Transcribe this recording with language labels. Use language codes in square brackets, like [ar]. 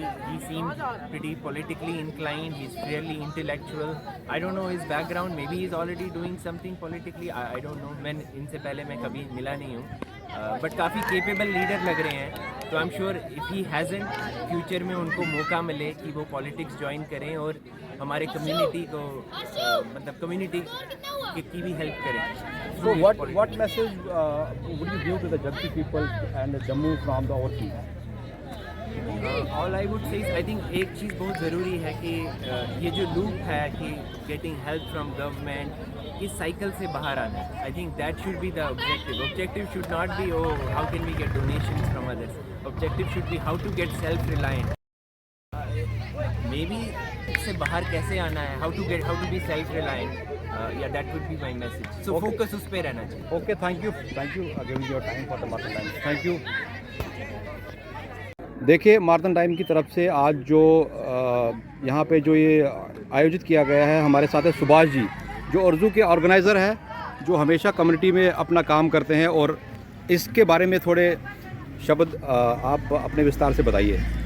[en] He seemed pretty politically inclined. He's fairly intellectual. I don't know his background. Maybe he's already doing something politically. I don't know. [hi] मैं इनसे पहले मैं कभी मिला नहीं हूँ. But काफ़ी capable leader लग रहे हैं. तो [en] I'm sure if he hasn't, [hi] future में उनको मौका मिले कि वो politics join करें और हमारे community को मतलब community की भी help करें. [en] So what message would you give to the Jagti people and Jammu from the overseas? All I would say is I think [hi] एक चीज़ बहुत ज़रूरी है कि ये जो loop है कि [en] getting help from government, [hi] इस cycle से बाहर आना. [en] I think that should be the objective. Objective should not be how can we get donations from others. Objective should be how to get self-reliant. [hi] Maybe इससे बाहर कैसे आना है, [en] how to be self-reliant. Yeah, that would be my message. So okay. [hi] Focus उस पे रहना चाहिए. [en] Okay, thank you giving your time for the Marthan Times. Thank you. [hi] देखिए, मार्तन टाइम की तरफ से आज जो यहाँ पे जो ये आयोजित किया गया है, हमारे साथ है सुभाष जी जो उर्दू के ऑर्गेनाइज़र है, जो हमेशा कम्युनिटी में अपना काम करते हैं, और इसके बारे में थोड़े शब्द आप अपने विस्तार से बताइए।